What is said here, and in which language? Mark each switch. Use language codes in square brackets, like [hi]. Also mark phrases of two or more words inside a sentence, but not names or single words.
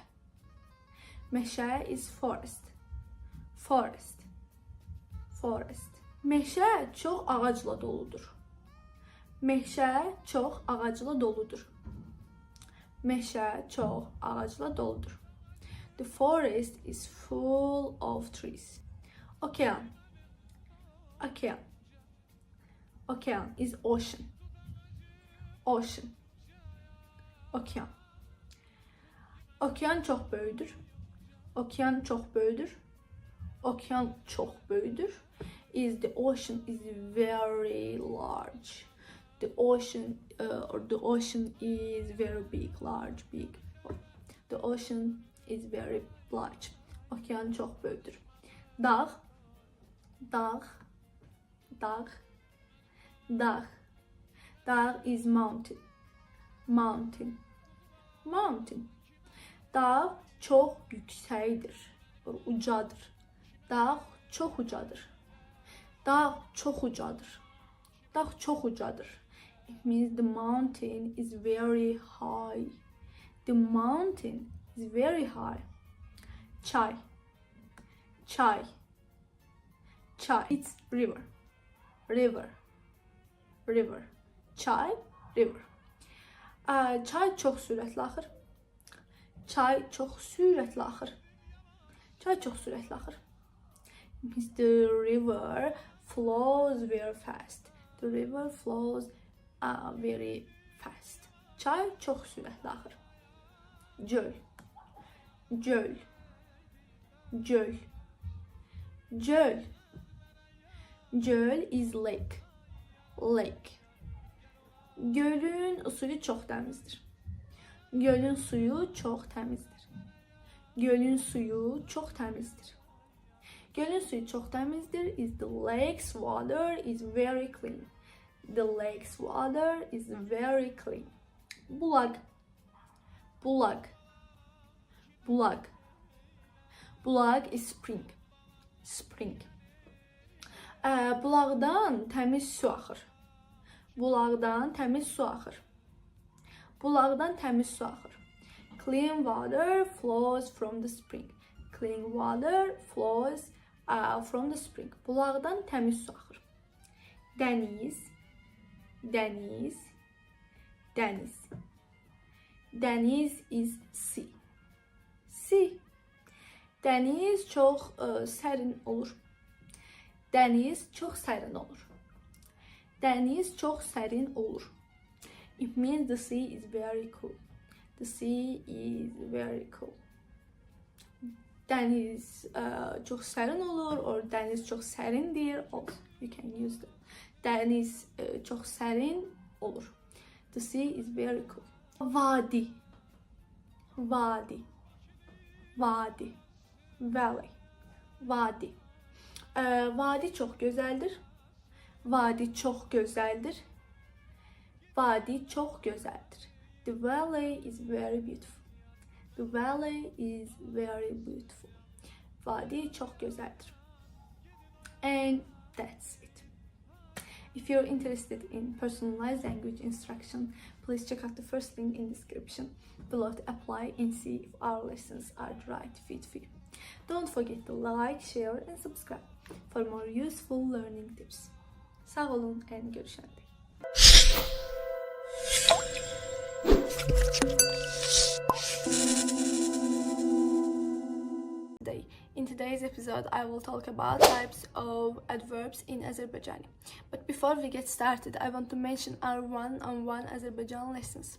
[en] Meşe is forest, forest, forest. [az] Meşe çox ağacla doludur. Meşe çox ağacla doludur. Meşe çox ağacla doludur. [en] The forest is full of trees. [az] Okean, okean. [en] Okean is ocean. Ocean. [az] Okean. Okean çox böyüdür. Okean çox böyüdür. Okean çox böyüdür. [en] The ocean is very large. The ocean is very big, large, big. The ocean is very large. [az] Okean çox böyüdür. Dağ, dağ, dağ, dağ. [en] Dağ is mountain, mountain, mountain. [az] Dağ çox yüksəkdir, ucadır. Dağ çox ucadır. Dağ çox ucadır. Dağ çox ucadır. [en] It means the mountain is very high. The mountain is very high. [az] Çay, çay, çay. [en] It's river, river, river. [az] Çay, river. Çay çox sürətli axır. Çay çox sürətli axır. Çay çox sürətli axır. [en] It means the river flows very fast. The river flows very fast. [az] Çay çox sürətli axır. Göl, göl, göl, göl. [en] Göl is lake, lake. [az] Gölün suyu çox təmizdir. Gölün suyu çox təmizdir. Gölün suyu çox təmizdir. Gölün suyu çox təmizdir. [en] The lake's water is very clean. The lake's water is very clean. [az] Bulaq, bulaq, bulaq. [en] Bulaq is spring, spring. [az] Bulaqdan təmiz su axır. Bulaqdan təmiz su axır. Bulaqdan təmiz su axır. [en] Clean water flows from the spring. Clean water flows from the spring. [az] Bulaqdan təmiz su axır. Dəniz, dəniz, dəniz. [en] Dəniz is sea. Sea. [az] Dəniz çox sərin olur. Dəniz çox sərin olur. Dəniz çox sərin olur. [en] It means the sea is very cool. The sea is very cool. [az] Dəniz çox sərin olur or dəniz çox sərindir. [en] Also, you can use that. [az] Dəniz çox sərin olur. [en] The sea is very cool. [az] Vadi, vadi, vadi, valley, vadi. Vadi çox gözəldir. Vadi çox gözəldir. Vadi çox gözəldir. [en] The valley is very beautiful. The valley is very beautiful. [az] Vadi çox gözəldir. [en] And that's it. If you're interested in personalized language instruction, please check out the first link in description below to apply and see if our lessons are the right fit for you. Don't forget to like, share and subscribe for more useful learning tips. [az] Sağ olun and görüşene dek. [en] In today's episode, I will talk about types of adverbs in Azerbaijani. But before we get started, I want to mention our one-on-one Azerbaijan lessons.